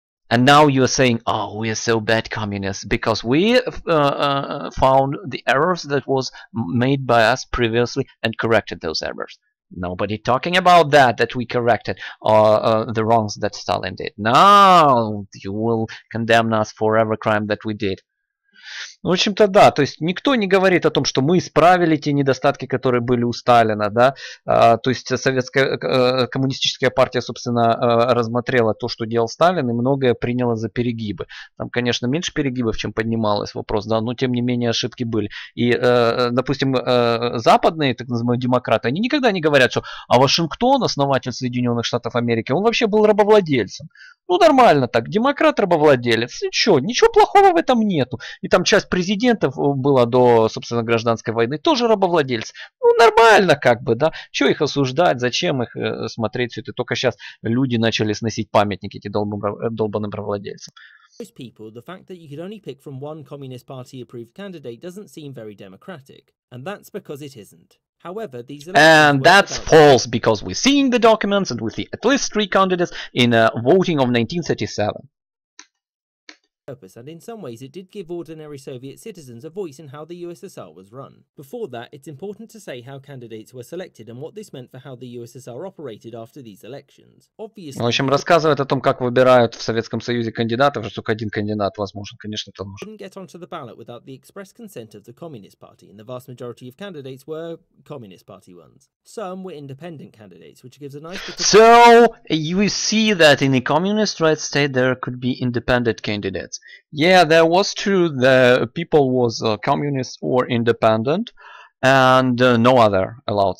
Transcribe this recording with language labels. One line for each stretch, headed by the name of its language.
English: And now you are saying, oh, we are so bad communists because we found the errors that was made by us previously and corrected those errors. Nobody talking about that we corrected the wrongs that Stalin did. No, you will condemn us for every crime that we did.
Russian: В общем-то, да, то есть никто не говорит о том, что мы исправили те недостатки, которые были у Сталина, да, то есть коммунистическая партия, собственно, рассмотрела то, что делал Сталин, и многое приняла за перегибы. Там, конечно, меньше перегибов, чем поднималось вопрос, да, но тем не менее ошибки были. И, допустим, западные, так называемые демократы, они никогда не говорят, что Вашингтон, основатель Соединенных Штатов Америки, он вообще был рабовладельцем. Ну, нормально так, демократ-рабовладелец, ничего плохого в этом нету. И там часть президентов была до, собственно, гражданской войны, тоже рабовладельцы. Ну, нормально как бы, да. Чего их осуждать, зачем их смотреть все это? Только сейчас люди начали сносить памятники этим долбанным рабовладельцам.
English: Most people, the fact that you could only pick from one Communist Party approved candidate doesn't seem very democratic, and that's because it isn't. However, these And that's false, because we're seeing the documents and we see at least 3 candidates in voting of 1937. Purpose, and in some ways it did give ordinary Soviet citizens a voice in how the USSR was run. Before that, it's important to say how candidates were selected and what this meant for how the USSR operated after these elections. Obviously,
Russian: В общем, рассказывает о том, как выбирают в Советском Союзе кандидатов, что только один кандидат возможен. Конечно, это ложь.
English: Couldn't get onto the ballot without the express consent of the Communist Party, and the vast majority of candidates were Communist Party ones. Some were independent candidates, which gives a nice bit of... So, you see that in a communist right state there could be independent candidates. Yeah, that was true. The people was communist or independent, and no other allowed.